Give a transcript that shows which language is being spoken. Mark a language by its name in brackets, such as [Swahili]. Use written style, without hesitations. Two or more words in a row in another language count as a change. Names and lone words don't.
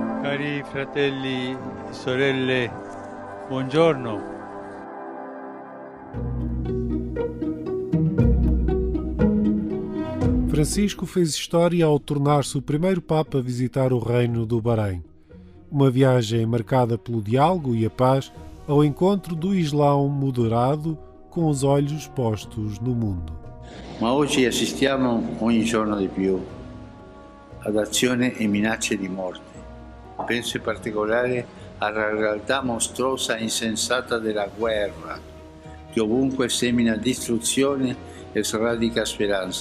[Italian] Cari fratelli e sorelle, buongiorno. [Portuguese] Francisco fez história ao tornar-se o primeiro Papa a visitar o Reino do Bahrein. Uma viagem marcada pelo diálogo e a paz ao encontro do Islão moderado com os olhos postos no mundo. [Italian] Ma oggi assistiamo ogni giorno di più ad azioni e minacce di morte. Penso in particolare alla realtà mostruosa e insensata della guerra, che ovunque semina distruzione e sradica speranza.